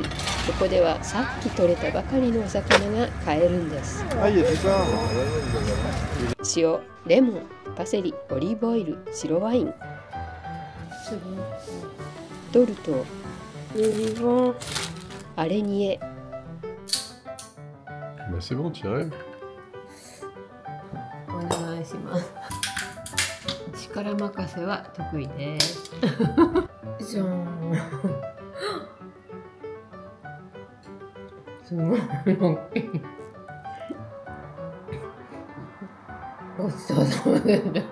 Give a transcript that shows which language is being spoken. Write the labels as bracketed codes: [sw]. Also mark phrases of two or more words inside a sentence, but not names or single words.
[ja] ここではさっき取れたばかりのお魚が買えるんです。塩、レモン、パセリ、オリーブオイル、白ワイン。 [fr] tourteau, araignée. C'est bon, tu arrives. [ja] お願いします。力任せは得意です。じゃーん。すごい大きい。ごちそうさまでした。